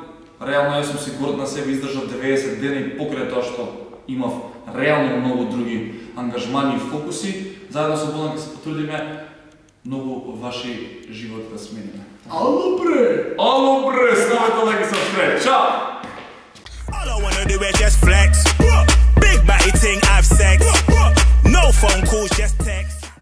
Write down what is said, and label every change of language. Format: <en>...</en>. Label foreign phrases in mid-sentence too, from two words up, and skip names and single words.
<mk>Реално јас сум си горд на себе, издржав 90 дена и покрај тоа што имав реално многу други ангажмани и фокуси, заедно со Бодан ќе се потрудиме многу ваши животи да смениме. Ало бре! Ало бре, ставете лайк и сабскрайб. Чао!</mk> <en>All I wanna do is just flex. Big batty ting, have sex. No phone calls, just text.</en>